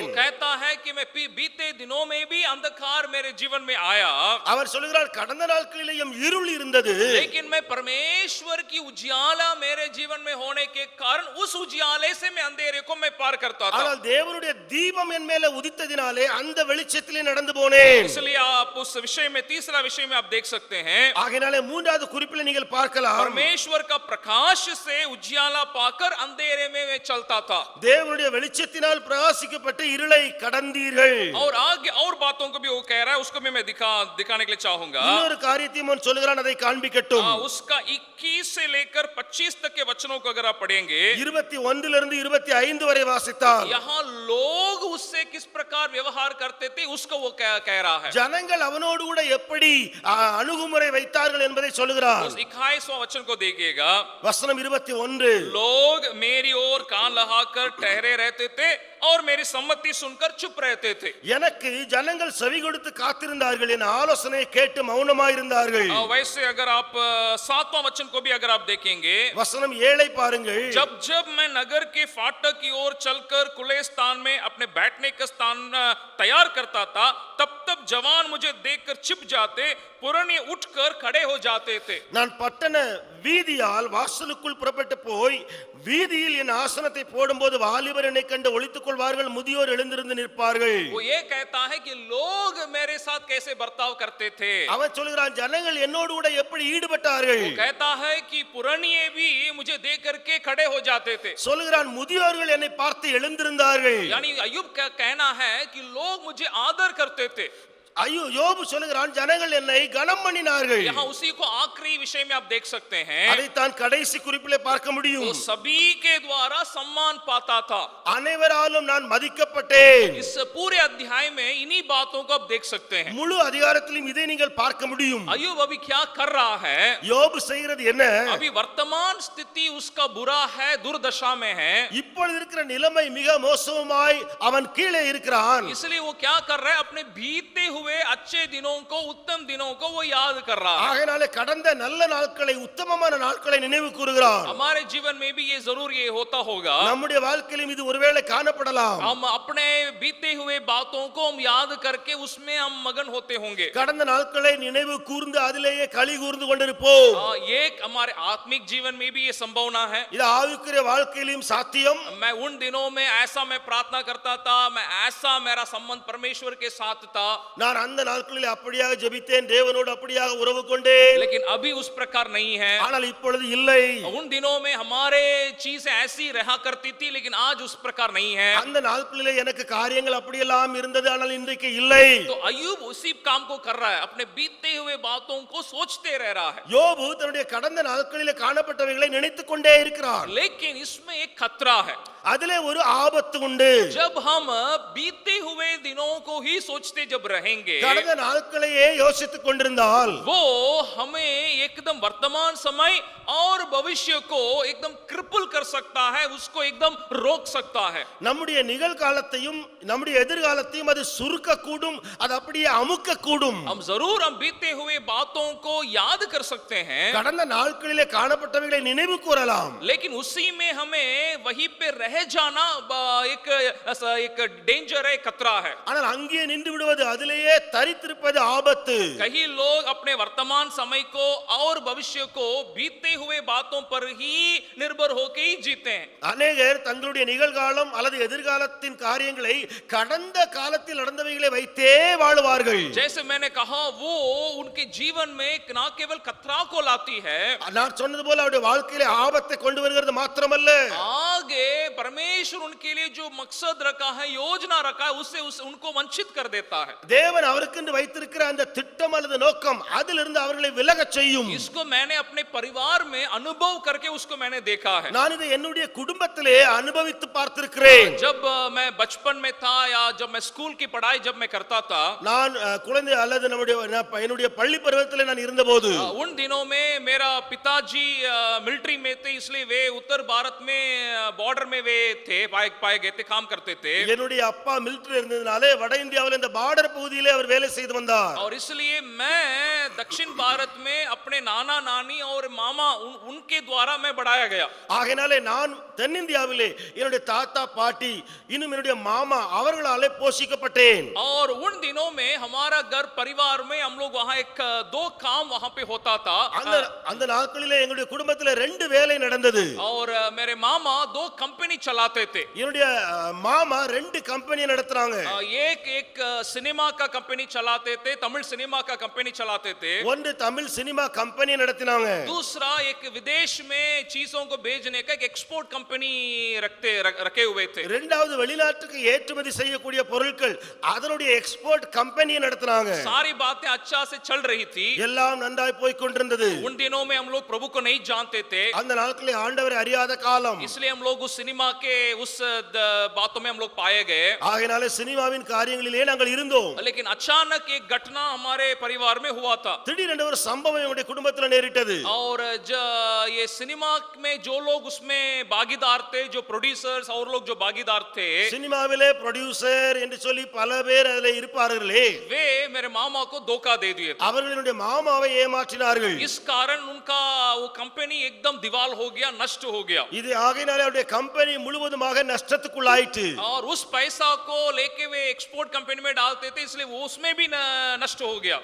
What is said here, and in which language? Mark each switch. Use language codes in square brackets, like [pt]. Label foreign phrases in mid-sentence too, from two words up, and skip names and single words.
[hi] कहता है कि मैं बीते दिनों में भी अंधकार मेरे जीवन में आया। [ta] அவர் சொல்கிறார் கடந்த நாட்களிலேயும் இருள் இருந்தது, [hi] लेकिन मैं परमेश्वर की उजियाला मेरे जीवन में होने के कारण उस उजियाले से मैं अंधेरे को मैं पार करता था। [ta] ஆனால் தேவனுடைய தீபம் என் மேல உதித்ததினாலே அந்த வெளிச்சத்திலே நடந்து போனேன். [hi] इसलिए आप उस विषय में, तीसरा विषय में आप देख सकते हैं, [ta] ஆகையாலே மூன்றாவது குறிப்பில் நீங்கள் பார்க்கலாம் [hi] परमेश्वर का प्रकाश से उजियाला पाकर अंधेरे में मैं चलता था। [ta] தேவனுடைய வெளிச்சத்தினால் பிரகாசிக்கப்பட்டு இருளை கடந்தீர்கள். [hi] और आगे और बातों को भी वो कह रहा है, उसको भी मैं दिखाने के लिए चाहूंगा। [ta] இன்னொரு காரியத்தையும் அவன் சொல்கிறான், அதை காண்பிக்கட்டும். [hi] उसका 21 से लेकर 25 तक के वचनों को अगर आप पढ़ेंगे, [ta] 21 இருந்து 25 வரை வாசித்தால் [hi] यहाँ लोग उससे किस प्रकार व्यवहार करते थे उसको वो कह रहा है। [ta] ஜனங்கள் அவனோடு கூட எப்படி அணுகுமுறை வைத்தார்கள் என்பதை சொல்லுகிறார். [hi] उस 21वां वचन को देखिएगा, [ta] வசனம் 21, [hi] लोग मेरी ओर कान लगाकर ठहरे रहते थे और मेरी सम्मति सुनकर चुप रहते थे। [ta] எனக்கு ஜனங்கள் செவி கொடுத்து காத்திருந்தார்கள், என் ஆலோசனையை கேட்டு மௌனமாய் இருந்தார்கள். [hi] वैसे अगर आप 7वां वचन को भी अगर आप देखेंगे, [ta] வசனம் 7 பாருங்கள். [hi] जब जब मैं नगर के फाटक की ओर चलकर खुले स्थान में अपने बैठने का स्थान तैयार करता था, तब तब जवान मुझे देखकर छिप जाते, पुराने उठकर खड़े हो जाते थे। [ta] நான் பட்டண வீதியால் வாசலுக்குள் புறப்பட்டு போய் வீதியில் என் ஆசனத்தை போடும்போது வாலிபர் என்னை கண்டு ஒளித்துக் கொள்வார்கள், முதியோர் எழுந்திருந்து நிற்பார்கள். [hi] वो ये कहता है कि लोग मेरे साथ कैसे बर्ताव करते थे। [ta] அவன் சொல்கிறான் ஜனங்கள் என்னோடு கூட எப்படி ஈடுபட்டார்கள். [hi] वो कहता है कि पुरानिये भी मुझे देख करके खड़े हो जाते थे। [ta] சொல்கிறான் முதியோர்கள் என்னை பார்த்து எழுந்திருந்தார்கள். [hi] यानी अय्यूब का कहना है कि लोग मुझे आदर करते थे। [ta] ஐயோ யோபு சொல்கிறான் ஜனங்கள் என்னை கனம் பண்ணினார்கள். [hi] यहाँ उसी को आखिरी विषय में आप देख सकते हैं, [ta] அதைத்தான் கடைசி குறிப்பிலே பார்க்க முடியும். [hi] वो सभी के द्वारा सम्मान पाता था। [ta] அனைவராலும் நான் மதிக்கப்பட்டேன். [hi] इस पूरे अध्याय में इन्हीं बातों को आप देख सकते हैं। [ta] முழு அதிகாரத்திலும் இதை நீங்கள் பார்க்க முடியும். [hi] अय्यूब अभी क्या कर रहा है? [ta] யோபு செய்கிறது என்ன? [hi] अभी वर्तमान स्थिति उसका बुरा है, दुर्दशा में है। [ta] இப்பொழுது இருக்கிற நிலைமை மிக மோசமாய் அவன் கீழே இருக்கிறான். [hi] इसलिए वो क्या कर रहा है? अपने बीते हुए अच्छे दिनों को, उत्तम दिनों को वो याद कर रहा है। [ta] ஆகையாலே கடந்த நல்ல நாட்களை, உத்தமமான நாட்களை நினைவு கூறுகிறான். [hi] हमारे जीवन में भी ये जरूर ये होता होगा। [ta] நம்முடைய வாழ்க்கையிலும் இது ஒருவேளை காணப்படலாம். [hi] हम अपने बीते हुए बातों को हम याद करके उसमें हम मगन होते होंगे। [ta] கடந்த நாட்களை நினைவு கூர்ந்து அதிலேயே களி கூர்ந்து கொண்டிருப்போம். [hi] ये हमारे आत्मिक जीवन में भी ये संभावना है। [ta] இது ஆவிக்குரிய வாழ்க்கையிலும் சாத்தியம். [hi] मैं उन दिनों में ऐसा मैं प्रार्थना करता था, मैं ऐसा मेरा संबंध परमेश्वर के साथ था, [ta] நான் அந்த நாட்களில் அப்படியாக ஜெபித்தேன், தேவனோடு அப்படியாக உறவு கொண்டேன். [hi] लेकिन अभी उस प्रकार नहीं है। [ta] ஆனால் இப்பொழுது இல்லை. [hi] उन दिनों में हमारे चीजें ऐसी रहा करती थी, लेकिन आज उस प्रकार नहीं है। [ta] அந்த நாட்களிலே எனக்கு காரியங்கள் அப்படியெல்லாம் இருந்தது, ஆனால் இன்றைக்கு இல்லை. [hi] तो अय्यूब उसी काम को कर रहा है, अपने बीते हुए बातों को सोचते रह रहा है। [ta] யோபு தன்னுடைய கடந்த நாட்களிலே காணப்பட்டவைகளை நினைத்துக் கொண்டே இருக்கிறார். [hi] लेकिन इसमें एक खतरा है। [ta] அதிலே ஒரு ஆபத்து உண்டு. [hi] जब हम बीते हुए दिनों को ही सोचते जब रहेंगे, [ta] கடந்த நாட்களையே யோசித்துக் கொண்டிருந்தால் [hi] वो हमें एकदम वर्तमान समय और भविष्य को एकदम क्रिपल कर सकता है, उसको एकदम रोक सकता है. [ta] நம்முடைய நிகழ்காலத்தையும் நம்முடைய எதிர்காலத்தையும் அது சுருக்க கூடும், அது அப்படியே அமுக்க கூடும். [hi] हम जरूर हम बीते हुए बातों को याद कर सकते हैं, [ta] கடந்த நாட்களிலே காணப்பட்டவைகளை நினைவு கூறலாம். [hi] लेकिन उसी में हमें वहीं पे रह जाना एक डेंजर है, खतरा है. [ta] ஆனால் அங்கே நின்று விடுவது, அதிலேயே தரித்திருப்பது ஆபத்து. [hi] कई लोग अपने वर्तमान समय को और भविष्य को बीते हुए बातों पर ही निर्भर होकर ही जीते हैं. [ta] அநேகர் தங்களுடைய நிகழ்காலம் அல்லது எதிர்காலத்தின் காரியங்களை கடந்த காலத்தில் நடந்தவைகளை வைத்தே வாழுவார்கள். [hi] जैसे मैंने कहा, वो उनके जीवन में न केवल खतरा को लाती है, [ta] நான் சொன்னது போல அவருடைய வாழ்க்கையிலே ஆபத்தை கொண்டு வருகிறது மாத்திரமல்ல, [hi] आगे परमेश्वर उनके लिए जो मकसद रखा है, योजना रखा है, उससे उनको वंचित कर देता है. [ta] தேவன் அவருக்கென்று வைத்திருக்கிற அந்த திட்டம் அல்லது நோக்கம் அதிலிருந்து அவர்களை விலகச் செய்யும். [hi] इसको मैंने अपने परिवार में अनुभव करके उसको मैंने देखा है. [ta] நான் இதை என்னுடைய குடும்பத்திலே அனுபவித்து பார்த்திருக்கிறேன். [hi] जब मैं बचपन में था या जब मैं स्कूल की पढ़ाई जब मैं करता था, [ta] நான் குழந்தை அல்லது என்னுடைய பள்ளி பருவத்திலே நான் இருந்தபோது, [hi] उन दिनों में मेरा पिताजी मिलिट्री में थे, इसलिए वे उत्तर भारत में बॉर्डर में वे थे, पाए गए थे, काम करते थे. [ta] என்னுடைய அப்பா மிலிட்டரி இருந்ததுனாலே வட இந்தியாவில் இந்த பார்டர் பகுதியிலே அவர் வேலை செய்து வந்தார். [hi] और इसलिए मैं दक्षिण भारत में अपने नाना नानी और मामा उनके द्वारा मैं बढ़ाया गया. [ta] ஆகையினாலே நான் தென்னிந்தியாவிலே என்னுடைய தாத்தா பாட்டி இன்னும் என்னுடைய மாமா அவர்களாலே போஷிக்கப்பட்டேன். [hi] और उन दिनों में हमारा घर परिवार में हम लोग वहाँ दो काम वहाँ पे होता था. [ta] அந்த நாட்களிலே எங்களுடைய குடும்பத்திலே ரெண்டு வேலை நடந்தது. [hi] और मेरे मामा दो कंपनी चलाते थे. [ta] என்னுடைய மாமா ரெண்டு கம்பெனி நடத்துறாங்க. [hi] एक सिनेमा का कंपनी चलाते थे, तमिल सिनेमा का कंपनी चलाते थे. [ta] ஒன்று தமிழ் [en] cinema company [ta] நடத்தினாங்க. [hi] दूसरा एक विदेश में चीजों को भेजने का एक [en] export company [hi] रखे हुए थे. [ta] இரண்டாவது வெளிநாட்டுக்கு ஏற்றுமதி செய்யக்கூடிய பொருட்கள் அதனுடைய [en] export company [ta] நடத்துறாங்க. [hi] सारी बातें अच्छा से चल रही थी, [ta] எல்லாம் நன்றாய் போய் கொண்டிருந்தது. [hi] उन दिनों में हम लोग प्रभु को नहीं जानते थे, [ta] அந்த நாட்களிலே ஆண்டவரை அறியாத காலம். [hi] इसलिए हम लोग उस सिनेमा के उस बातों में हम लोग पाए गए. [ta] ஆகையினாலே சினிமாவின் காரியங்களிலே நாங்கள் இருந்தோம். [hi] लेकिन अचानक एक घटना हमारे परिवार में हुआ था. [ta] திடீரென்று ஒரு சம்பவம் என்னுடைய குடும்பத்தில் நேரிட்டது. [hi] और ये सिनेमा में जो लोग उसमें भागीदार थे, जो प्रोड्यूसर्स और लोग जो भागीदार थे, [ta] சினிமாவிலே ப்ரொடியூசர் என்று சொல்லி பல பேர் அதிலே இருப்பார்களே, [hi] वे मेरे मामा को धोखा दे दिए थे. [ta] அவர்களுடைய மாமாவை ஏமாற்றினார்கள். [hi] इस कारण उनका वो कंपनी एकदम दीवाल हो गया, नष्ट हो गया. [ta] இது ஆகையினாலே அவருடைய கம்பெனி முழுவதுமாக நஷ்டத்துக்குள்ளாயிற்று. [hi] और उस पैसा को लेके वे [en] export company [hi] में डालते थे, इसलिए वो उसमें भी नष्ट हो गया.